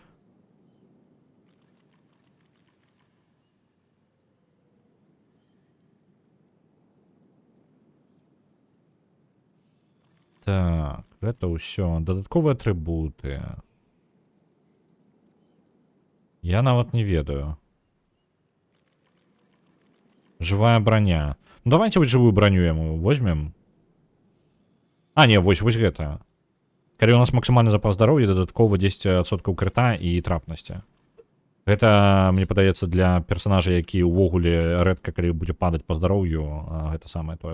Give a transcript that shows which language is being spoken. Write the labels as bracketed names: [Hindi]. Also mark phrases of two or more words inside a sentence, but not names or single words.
[Belarusian] Так, гэта ўсё. Дадатковыя атрыбуты. Я нават не ведаю. [Russian] Живая броня. Ну давайте вот живую броню яму возьмем. [Belarusian] Не, вось гэта. Калі у нас максимальны запас здароўя, дадаткова 10% крыта і трапнасці. Гэта, мне падаецца, для персонажа, які ўвогуле рэдка калі будзе падаць па здароўю, гэта самае тое.